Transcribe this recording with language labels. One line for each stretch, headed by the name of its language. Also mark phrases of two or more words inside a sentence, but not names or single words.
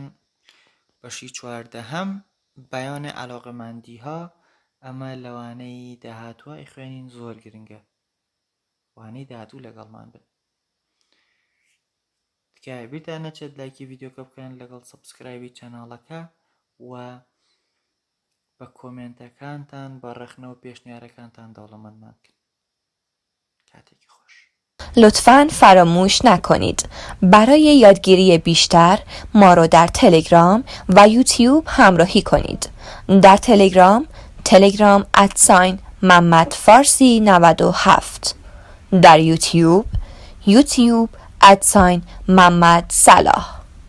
Central Kurdish: بەشی چواردەهەم بەیانە عەلاقەمەندیها، ئەمە لەوانەی داهاتووە خوێنین زۆر گرنگە، وانەی داهاتوو لەگەڵمان بن. تکایە بیرتان نەچێت لایکی ڤیدیۆکە بکەن لەگەڵ سەبسکرایبی چەناڵەکە و بە کۆمنتەکانتان بە ڕەخنە و پێشنیارەکانتان دەوڵەمەندمان بکەن. کاتێکی خۆش.
Persian: لطفاً فراموش نکنید برای یادگیری بیشتر ما رو در تلگرام و یوتیوب همراهی کنید. در تلگرام @محمد فارسی 97، در یوتیوب @محمد صلاح.